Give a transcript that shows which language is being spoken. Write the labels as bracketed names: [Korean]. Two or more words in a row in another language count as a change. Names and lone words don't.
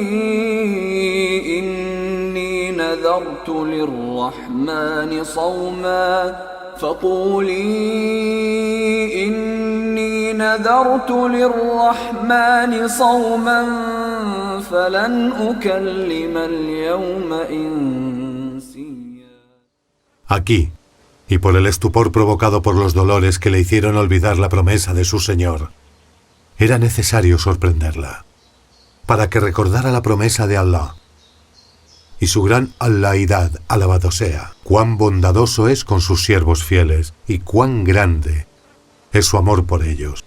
[Arabic] إني نذرت للرحمن صوما فلن أكلم اليوم إنسيا. [Spanish] Aquí, y por el estupor provocado por los dolores que le hicieron olvidar la promesa de su Señor, era necesario sorprenderla, para que recordara la promesa de Allah y su gran Allahdad, alabado sea, cuán bondadoso es con sus siervos fieles y cuán grande es su amor por ellos.